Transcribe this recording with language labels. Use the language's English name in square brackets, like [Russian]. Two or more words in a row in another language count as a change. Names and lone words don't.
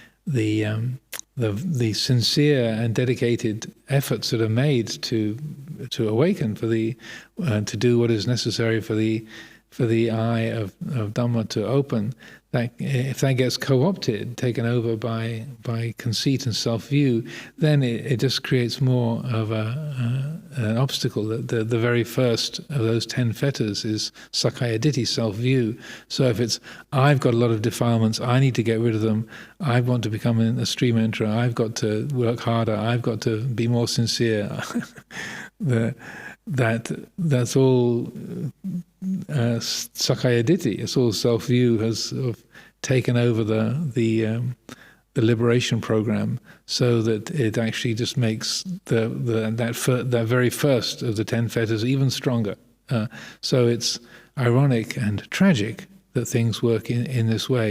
[English] the sincere and dedicated efforts that are made to awaken, to do what is necessary for the eye of Dhamma to open, that if that gets co-opted, taken over by conceit and self-view, then it just creates more of an obstacle. The very first of those 10 fetters is [Pali] sakkaya ditthi, [English] self-view. So if it's, I've got a lot of defilements, I need to get rid of them, I want to become a stream enterer, I've got to work harder, I've got to be more sincere, that's all [Pali] sakkaya ditthi. [English] It's all self-view has sort of taken over the liberation program, so that it actually just makes that very first of the 10 fetters even stronger. So it's ironic and tragic that things work in this way.